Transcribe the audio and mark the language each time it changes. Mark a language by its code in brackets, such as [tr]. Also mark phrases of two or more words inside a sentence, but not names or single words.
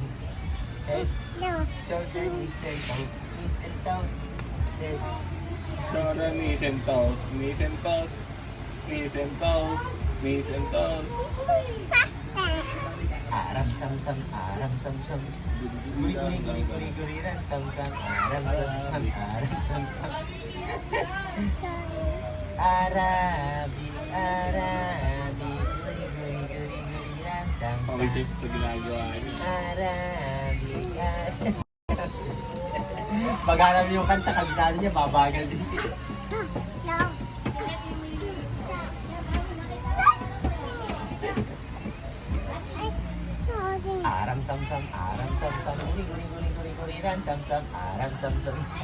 [en] Head, shoulder, knees and toes, knees and toes. Head, Shoulder, knees and toes, knees and toes, knees and toes, knees and toes. aram sam sam, aram sam sam. Guri guri guri guri guri ran sam sam, aram sam sam, aram sam sam. Arabi, Arabi, guri guri guri guri ran sam sam. [tl] Pag-check sa ginagawa niya. Arabi, Arabi. Pag alam yung kanta, kabisado niya, babagal din siya. Aram sam sam, aram sam sam, guri guri guri guri guri ran sam sam, aram sam sam.